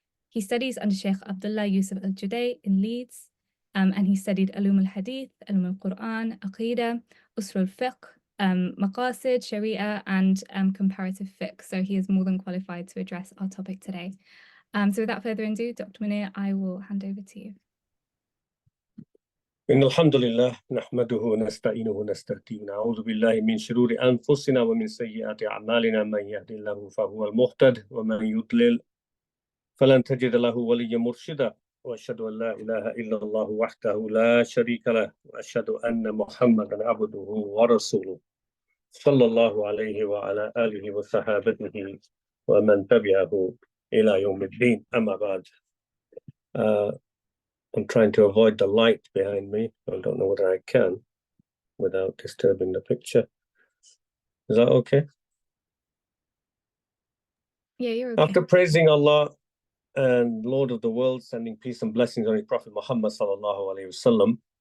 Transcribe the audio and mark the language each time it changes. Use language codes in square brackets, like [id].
[en] He studies under Sheikh Abdullah Yusuf Al-Juday in Leeds, and he studied Ulum al-Hadith, Ulum al-Quran, Aqidah, Usul al-Fiqh, Maqasid, Sharia, and comparative fiqh. So he is more than qualified to address our topic today. So without further ado, Dr. Munir, I will hand over to you. [ar] إن الحمد لله نحمده ونستعينه ونستهديه ونعوذ بالله من شرور أنفسنا ومن سيئات أعمالنا من يهد الله فهو المهتد ومن يضلل فلن تجد له وليا مرشدا وأشهد أن لا إله إلا الله وحده لا شريك له وأشهد أن محمدا عبده ورسوله صلى الله عليه وعلى آله وصحابته ومن تبعه إلى يوم الدين أما بعد. [en] I'm trying to avoid the light behind me. I don't know whether I can without disturbing the picture. Is that okay? Yeah, you're okay. After praising Allah and Lord of the world, sending peace and blessings on His Prophet Muhammad sallallahu alaihi wasallam,